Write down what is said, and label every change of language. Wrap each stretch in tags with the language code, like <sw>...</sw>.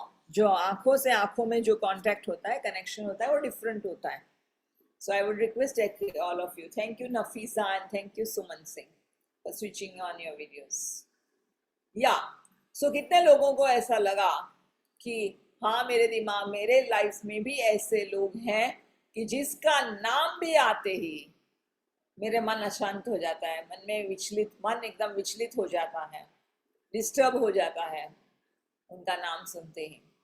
<hi>जो आंखों से आंखों में जो contact होता है, connection होता है, वो different होता है.</hi> <en>So I would request all of you. Thank you, Nafisa, and thank you, Suman Singh, for switching on your videos. Yeah.</en> <hi>So कितने लोगों को ऐसा लगा कि हाँ मेरे दिमाग मेरे लाइफ में भी ऐसे लोग हैं कि जिसका नाम भी आते ही मेरे मन अशांत हो जाता है, मन एकदम विचलित हो जाता है, डिस्टर्ब हो जाता है उनका नाम सुनते ही.</hi>